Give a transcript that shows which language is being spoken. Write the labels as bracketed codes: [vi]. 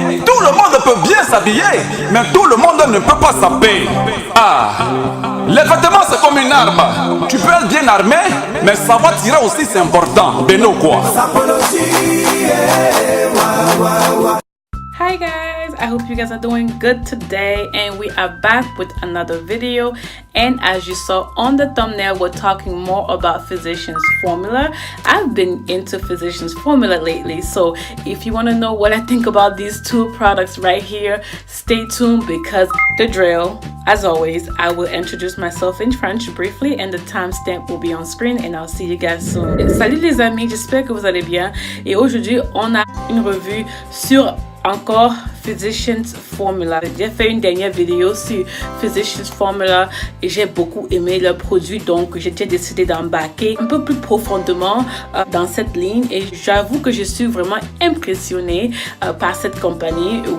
[fr] Tout le monde peut bien s'habiller, mais tout le monde ne peut pas s'habiller. Ah, les vêtements c'est comme une arme. Tu peux être bien armé, mais ça va tirer aussi, c'est important. Beno quoi. [en] Hi guys, I hope you guys are doing good today, and we are back with another video. And as you saw on the thumbnail, we're talking more about Physicians Formula. I've been into Physicians Formula lately, so if you want to know what I think about these two products right here, stay tuned, because the drill, as always, I will introduce myself in French briefly and the timestamp will be on screen, and I'll see you guys soon. [fr] Salut les amis, j'espère que vous allez bien, et aujourd'hui on a une revue sur encore Physicians Formula. J'ai fait une dernière vidéo sur Physicians Formula et j'ai beaucoup aimé le produit, donc j'ai décidé d'embarquer un peu plus profondément dans cette ligne, et j'avoue que je suis vraiment impressionnée par cette compagnie.